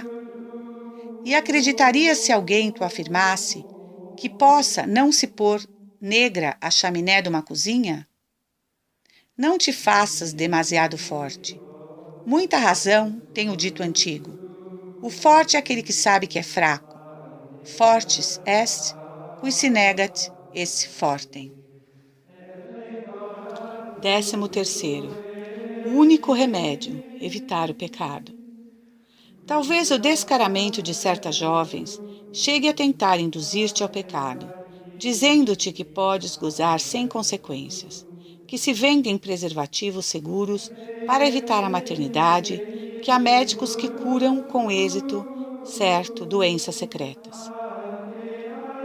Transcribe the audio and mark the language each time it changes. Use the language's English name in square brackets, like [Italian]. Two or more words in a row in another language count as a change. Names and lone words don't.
[Portuguese] E acreditarias se alguém tu afirmasse que possa não se pôr negra a chaminé de uma cozinha? Não te faças demasiado forte. Muita razão tem o dito antigo. O forte é aquele que sabe que é fraco. [Latin] Fortis est, qui se negat, esse fortem. [Portuguese] 13º. O único remédio, evitar o pecado. Talvez o descaramento de certas jovens chegue a tentar induzir-te ao pecado, dizendo-te que podes gozar sem consequências, que se vendem preservativos seguros para evitar a maternidade, que há médicos que curam com êxito certo doenças secretas.